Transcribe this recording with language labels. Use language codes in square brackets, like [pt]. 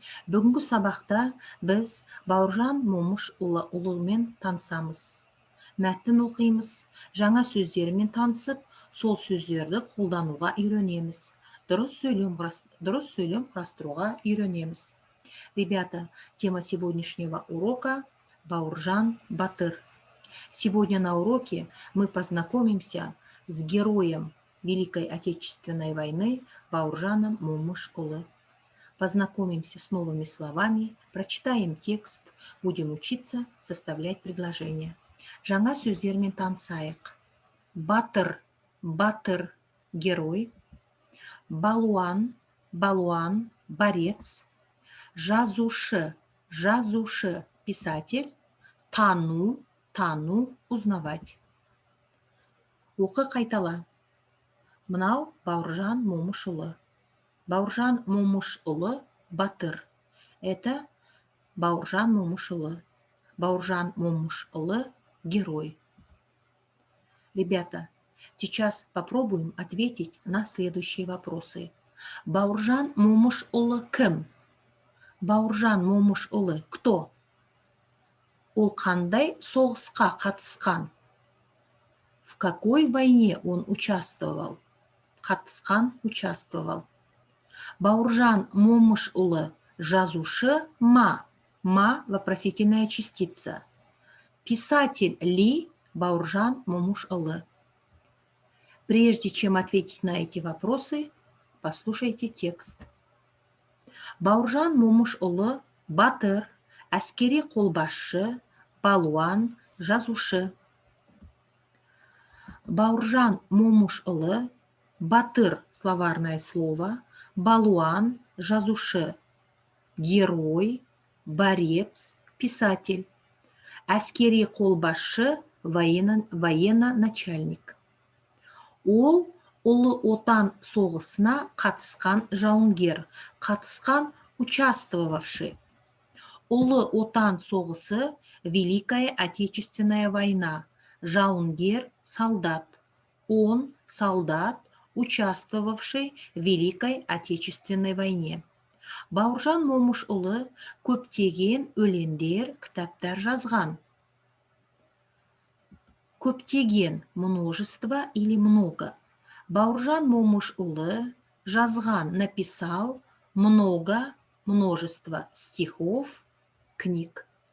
[kk] Бүгінгі сабақта біз Бауыржан Момышұлымен танысамыз. Мәтін оқимыз, жаңа сөздермен танысып, сол сөздерді қолдануға үйренеміз. Дұрыс сөйлем құрастыруға үйренеміз. [ru] Ребята, тема сегодняшнего урока – Бауыржан Батыр. Сегодня на уроке мы познакомимся с героем Великой Отечественной войны Бауыржаном Момышұлы. Познакомимся с новыми словами, прочитаем текст, будем учиться составлять предложения. [kk] Жаңа сөздермен танысайық. Батыр, батыр, герой. Балуан, балуан, борец. Жазушы, жазушы, писатель. Тану, тану, узнавать. Оқы қайтала. Мынау Бауыржан Момышұлы. Бауыржан Момышұлы батыр. [ru] Это Бауыржан Момышұлы. Бауыржан Момышұлы герой. Ребята, сейчас попробуем ответить на следующие вопросы. [kk] Бауыржан Момышұлы кім? Бауыржан Момышұлы кто? Ол қандай соғысқа қатысқан? [ru] В какой войне он участвовал? [kk] Қатысқан, участвовал. Бауыржан Момышұлы жазушы ма? [ru] Ма – вопросительная частица. Писатель ли Бауыржан Момышұлы? Прежде чем ответить на эти вопросы, послушайте текст. [kk] Бауыржан Момышұлы батыр, әскери қолбасшы, балуан, жазушы. [ru] Бауыржан Момышұлы батыр – словарное слово, балуан – жазушы, герой, борец, писатель, әскери қолбасшы – военно-начальник. [kk] Ол Ұлы Отан соғысына қатысқан жауынгер, қатысқан участвовавший. Ұлы Отан соғысы – Великая Отечественная война, жауынгер, солдат. [ru] Он – солдат, участвовавший в Великой Отечественной войне. [kk] Бауыржан Момышұлы көптеген өлеңдер, кітаптар жазған. [ru] Көптеген, множество или много. Бауыржан Момышұлы жазған, написал много, множество стихов, книг.